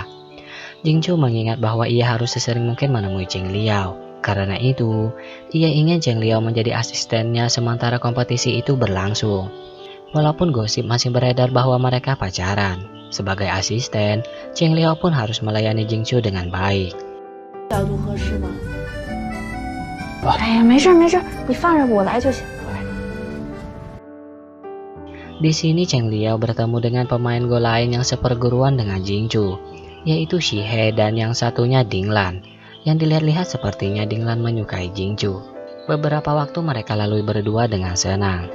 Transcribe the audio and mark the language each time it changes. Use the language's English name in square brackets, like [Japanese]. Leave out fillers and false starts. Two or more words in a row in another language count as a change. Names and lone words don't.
[Indonesian] Jingchu mengingat bahwa ia harus sesering mungkin menemui Zheng Liao. Karena itu, ia ingin Zheng Liao menjadi asistennya sementara kompetisi itu berlangsung. Walaupun gosip masih beredar bahwa mereka pacaran, sebagai asisten, Zheng Liao pun harus melayani Jingchu dengan baik. [Chinese] 角度合适吗？哎呀，没事没事，你放着我来就行。 [Indonesian] Di sini Zheng Liao bertemu dengan pemain Go lain yang seperguruan dengan Jingchu, yaitu Shihe dan yang satunya Ding Lan. Yang dilihat-lihat sepertinya Ding Lan menyukai Jingchu. Beberapa waktu mereka lalui berdua dengan senang.